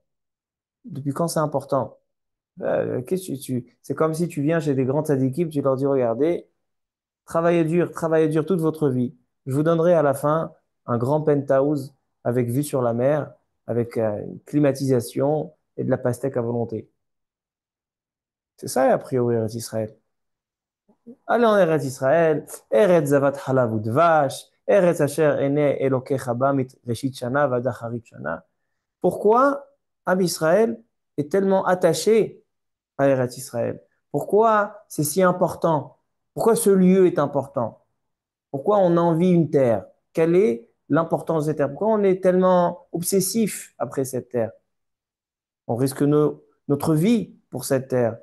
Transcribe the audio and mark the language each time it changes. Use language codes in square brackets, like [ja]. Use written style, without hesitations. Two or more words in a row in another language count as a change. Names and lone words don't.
[fr] Depuis quand c'est important? Qu'est-ce que c'est comme si tu viens chez des grands tzadikim, tu leur dis, regardez, travaillez dur toute votre vie. Je vous donnerai à la fin un grand penthouse avec vue sur la mer, avec une climatisation et de la pastèque à volonté. C'est ça, a priori, Eretz Israël. Allez en [he] Eretz Israël, ארץ זבת חלב ודבש, ארץ אשר עיני אלוקיך בה מראשית שנה ועד אחרית שנה. [fr] Pourquoi Am Israël est tellement attaché à Eretz Israël? Pourquoi c'est si important? Pourquoi ce lieu est important? Pourquoi on envie une terre? Quelle est l'importance de cette terre? Pourquoi on est tellement obsessif après cette terre? On risque notre vie pour cette terre.